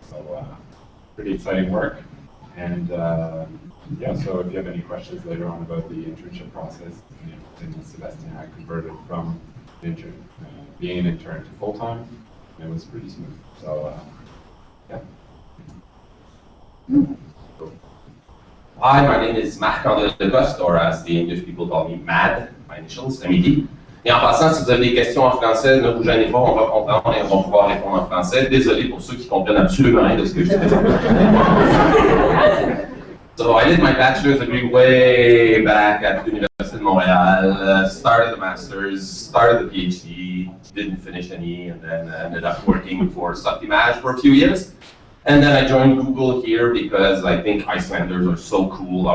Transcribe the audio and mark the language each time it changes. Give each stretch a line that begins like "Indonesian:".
English: So pretty exciting work. And yeah, so if you have any questions later on about the internship process, then Sebastian I converted from being an intern to full-time. It was pretty smooth. So Hi, my name is Marc-André Decoste, or as the English people call me, MAD, my initials, MED.
French: Et en passant, si vous avez des questions en français, ne vous gênez pas, on va comprendre et on va pouvoir répondre en français. Désolé pour ceux qui comprennent absolument rien de ce que je dis.
English: So I did my bachelor's degree way back at the University of Montreal, started the master's, started the PhD, didn't finish any, and then ended up working for Softimage for a few years. And then I joined Google here because I think Icelanders are so cool.